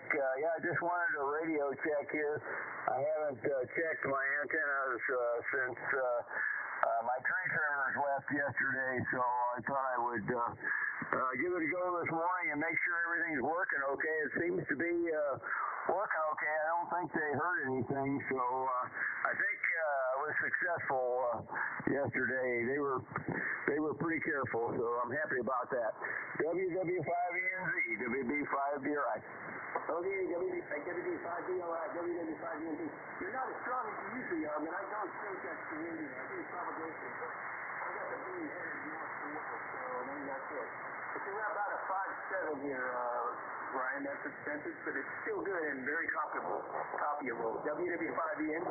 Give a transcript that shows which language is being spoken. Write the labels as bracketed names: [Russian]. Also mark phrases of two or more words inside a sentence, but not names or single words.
[English] I just wanted a radio check here. I haven't checked my antennas since my tree trimmers left yesterday, so I thought I would give it a go this morning and make sure everything's working okay. It seems to be working okay. I don't think they heard anything, so I think I was successful yesterday. They were pretty careful, so I'm happy about that. WW5ENZ, WB5DRI. Okay, WB5DRI, WW5ENZ. You're not as strong as you usually are, but I don't think that's the radio. I think it's propagation. I got the beam headed north to west, so maybe that's it. But you're about a 5.7 here, Brian. That's expensive, but it's still good and very comfortable. Copyable. WW5ENZ.